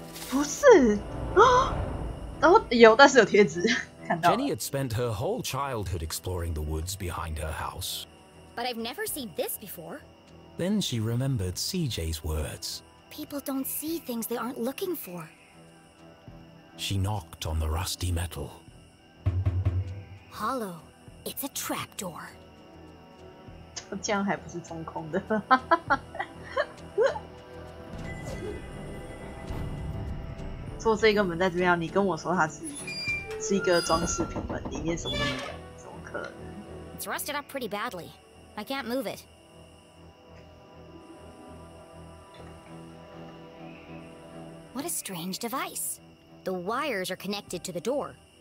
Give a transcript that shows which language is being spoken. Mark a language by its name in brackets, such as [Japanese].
[Chinese] 不是啊，然后有，但是有贴纸，看到了。 [English] Jenny had spent her whole childhood exploring the woods behind her house. But I've never seen this before. Then she remembered CJ's words. People don't see things they aren't looking for. She knocked on the rusty metal. Hollow. It's a trapdoor. [Chinese] 这样还不是中空的。说这个门在这边，你跟我说它是一个装饰品门，里面什么都没有，怎么可能 [English] It's rusted up pretty badly. I can't move it. What a strange device. The wires are connected to the door.